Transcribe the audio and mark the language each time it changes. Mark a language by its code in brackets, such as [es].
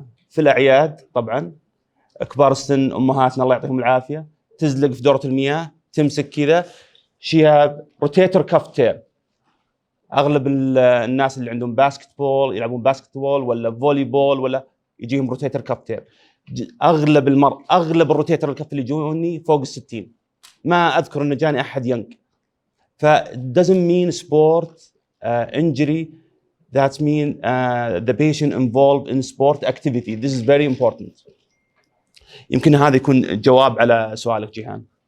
[ar] في الأعياد طبعا كبار السن أمهاتنا الله يعطيهم العافية تزلق في دورة المياه تمسك كذا [en] she have rotator cuff tear. [ar] أغلب الناس اللي عندهم باسكتبول يلعبون باسكتبول ولا فولي بول ولا يجيهم rotator cuff tear. أغلب الروتيتر الكف اللي يجوني فوق ال60. ما أذكر إنه جاني أحد ينق. [en] doesn't mean sport injury. That mean the patient involved in sport activity. This is very important. [ar] يمكن هذا يكون جواب على سؤالك جيهان.